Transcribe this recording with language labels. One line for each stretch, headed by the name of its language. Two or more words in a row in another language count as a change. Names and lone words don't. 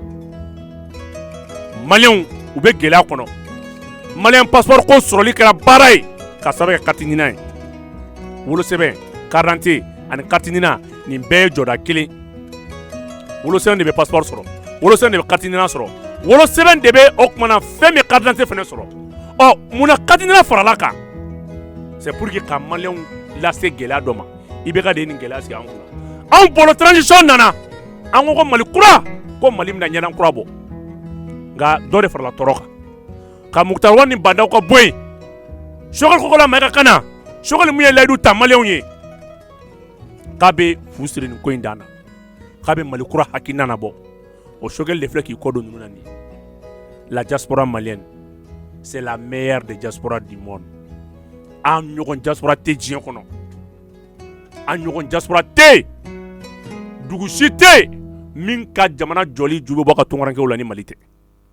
Bambara: maliyɛnw u bɛ gɛlɛya kɔnɔ maliyɛn passeport ko sɔrɔli kɛra baara ye ka sababu kɛ carte ɲinan ye wolosɛbɛn
French: carte d'identité
Bambara: ani carte ɲinan nin bɛɛ ye jɔda kelen wolosɛbɛn de bɛ passeport sɔrɔ wolosɛbɛn de bɛ carte ɲinan sɔrɔ wolosɛbɛn de bɛ o tuma na fɛn min
French: carte d'identité
Bambara: fana sɔrɔ munna carte ɲinan farala kan
French: c'est pour que
Bambara: ka maliyɛnw lase gɛlɛya dɔ ma IBK de ye nin gɛlɛya sigi an kunna anw bolo transition nana an ko Mali kura ko Mali bɛna ɲɛna kura bɔ nka dɔ de farala tɔɔrɔ kan ka Mukutari Wade ni bandaw ka bɔ yen Choguel Kokola Mayiga ka na Choguel mun ye layidu ta maliyɛnw ye k'a bɛ fu siri nin ko in dan na k'a bɛ Mali kura hakilina nabɔ o Choguel de filɛ k'i kɔ don ninnu na nin la
French: diaspora malienne c'est la meilleure des diasporas du monde
Bambara: an ɲɔgɔn diaspora tɛ diɲɛ kɔnɔ an ɲɔgɔn diaspora tɛ dugu si tɛ min ka jamana jɔli ju bɛ bɔ ka tunkarankew la ni Mali tɛ